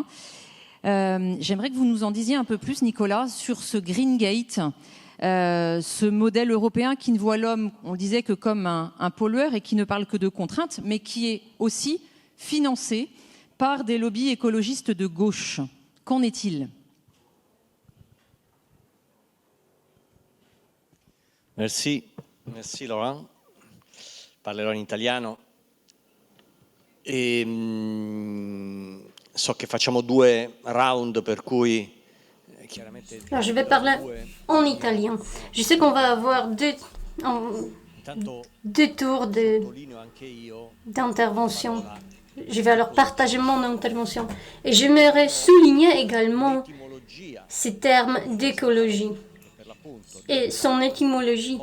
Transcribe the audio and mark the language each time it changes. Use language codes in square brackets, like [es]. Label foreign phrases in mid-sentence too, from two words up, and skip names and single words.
[fr] J'aimerais que vous nous en disiez un peu plus, Nicolas, sur ce Green Gate, ce modèle européen qui ne voit l'homme, on le disait, que comme un pollueur et qui ne parle que de contraintes, mais qui est aussi financé par des lobbies écologistes de gauche. Qu'en est-il ? Merci Laurent. [it] Parlerò in italiano. So che facciamo 2 round per cui chiaramente. [fr] Alors, je vais parler en italien. Je sais qu'on va avoir deux tours d'intervention. Je vais alors partager mon intervention. Et j'aimerais souligner également ces termes d'écologie et son étymologie.